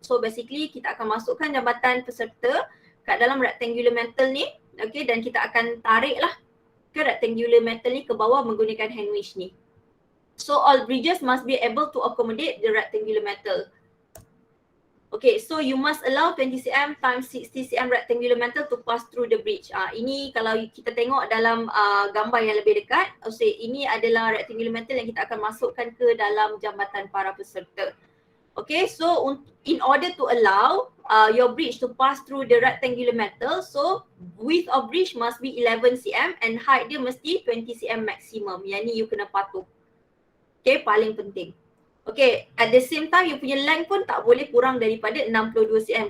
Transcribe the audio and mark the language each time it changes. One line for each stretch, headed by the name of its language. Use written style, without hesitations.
Malay: So basically kita akan masukkan jambatan peserta kat dalam rectangular metal ni, okay, dan kita akan tarik lah ke rectangular metal ni ke bawah menggunakan hand winch ni.
English: So all bridges must be able to accommodate the rectangular metal. Okay, so you must allow 20 cm times 60 cm rectangular metal to pass through the bridge.
Malay: Ini kalau kita tengok dalam gambar yang lebih dekat, ini adalah rectangular metal yang kita akan masukkan ke dalam jambatan para peserta.
English: Okay, so in order to allow your bridge to pass through the rectangular metal, so width of bridge must be 11 cm and height
Malay: dia mesti
English: 20 cm maximum.
Malay: Yang ni you kena patuh. Okay, paling penting. Okay,
English: at the same time
Malay: you punya length pun tak boleh kurang daripada 62 cm.